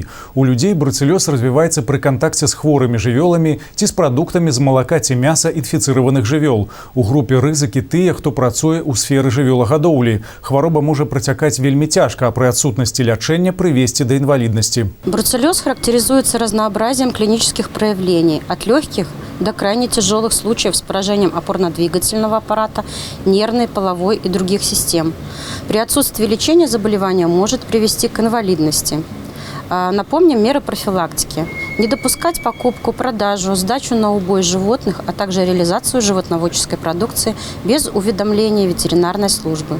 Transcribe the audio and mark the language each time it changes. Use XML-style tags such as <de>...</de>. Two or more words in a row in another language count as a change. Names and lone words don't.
<be>У людзей бруцэлёз развіваецца пры кантакце з хворымі жывёламі ці з прадуктамі з малака ці мяса інфіцыраваных жывёл. У групе рызыкі тыя, хто працуе ў сферы жывёлагадоўлі. Хвароба можа працякаць вельмі цяжка, а пры адсутнасці лячэння прывесці да інваліднасці.</be> <ru>Бруцеллез характеризуется разнообразием клинических проявлений, от легких до крайне тяжелых случаев с поражением опорно-двигательного аппарата, нервной, половой и других систем. При отсутствии лечения заболевание может привести к инвалидности. Напомним меры профилактики. Не допускать покупку, продажу, сдачу на убой животных, а также реализацию животноводческой продукции без уведомления ветеринарной службы.</ru>